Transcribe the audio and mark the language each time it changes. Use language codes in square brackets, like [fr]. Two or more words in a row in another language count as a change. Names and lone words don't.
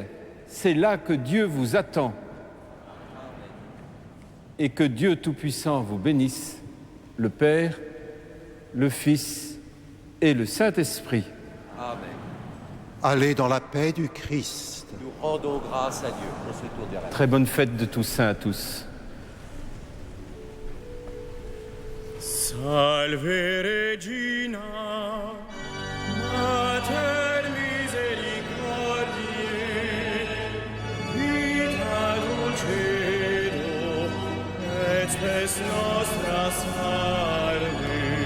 [fr] C'est là que Dieu vous attend. Et que Dieu Tout-Puissant vous bénisse, le Père, le Fils et le Saint-Esprit. Amen. Allez dans la paix du Christ. Nous rendons grâce à Dieu. On se tourne vers la Très bonne fête de Toussaint à tous. [la] Salve Regina, Mater misericordiae, vita dulcedo, et spes nostra salve.